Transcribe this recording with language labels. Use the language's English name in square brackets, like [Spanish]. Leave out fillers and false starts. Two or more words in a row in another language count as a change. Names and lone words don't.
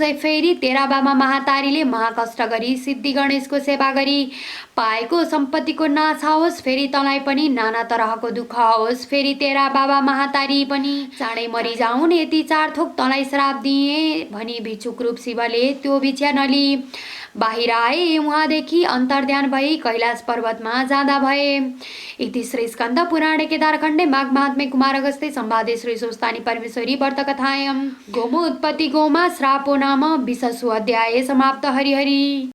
[Nepali] फेरि तेरा बाबा महातारीले महाकष्ट गरी सिद्धि गणेशको सेवा गरी पाएको सम्पत्तिको नाश होस्। फेरि तँलाई पनि नाना तरहको दुःख होस्। फेरि तेरा बाबा महातारी पनि चाँडै मरिजाउन्। यति 4 थोक तँलाई श्राप दिए भनी भिक्षुक रूप शिवले त्यो भिक्षा नलिई बाहिर आए। उहाँदेखि अन्तर्ध्यान भई कैलाश पर्वतमा जाँदा भए। [Sanskrit] इति श्री स्कन्द पुराणे केदारखण्डे माघ महात्म्ये कुमार अगस्त्ये संवादे श्री स्वस्तानि परमेश्वरी व्रतकथायां गोमो उत्पत्ति गोमा श्रापो नाम 20 अध्याये समाप्त। हरि हरि।